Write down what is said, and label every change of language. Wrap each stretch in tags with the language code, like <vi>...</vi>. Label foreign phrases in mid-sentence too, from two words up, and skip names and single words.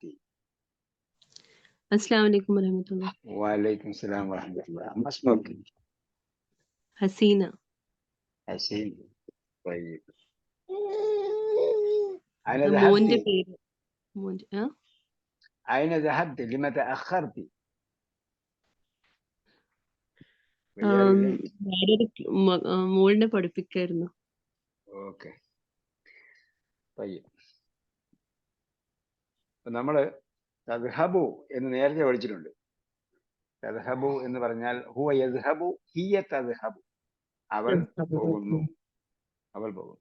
<ar>السلام عليكم ورحمة الله. وعليكم السلام ورحمة الله. ما اسمك؟ حسينة. حسين. طيب، أين</ar> <ml>മോന്റെ</ml> <ar>ذهبت؟</ar> <ml>പേര്</ml> <ar>أين ذهبت؟ لما تأخرت؟</ar> <ml>മോളിനെ പഠിപ്പിക്കായിരുന്നു. ഓക്കെ. നമ്മള് തദ്ഹബു എന്ന് നേരത്തെ പഠിച്ചിട്ടുണ്ട്. തദ്ഹബു എന്ന് പറഞ്ഞാൽ</ml> <ar>هو يذهب هي تذهب,</ar> <ml>അവൾ പോകുന്നു, അവൾ പോകുന്നു.</ml>